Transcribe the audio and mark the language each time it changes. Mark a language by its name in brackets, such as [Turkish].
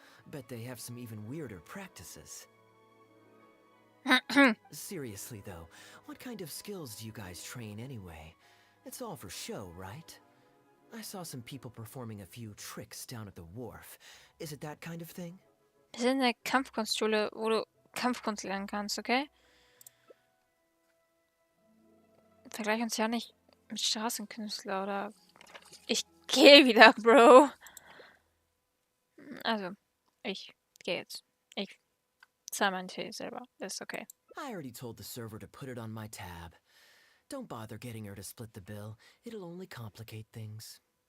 [English] Bet they have some even weirder practices. Seriously, though, what kind of skills do you guys train anyway? It's all for show, right? I saw some people performing a few tricks down at the wharf. Is it that kind of thing? [German] Wir sind in der Kampfkunstschule, wo du Kampfkunst lernen kannst, okay? Vergleich uns ja nicht mit Straßenkünstler oder... Ich gehe wieder, Bro. Also, ich gehe jetzt. Ich zahle meinen Tee selber. Das ist okay. [English] I already told the server to put it on my tab. Don't bother getting her to split the bill. It'll only complicate things.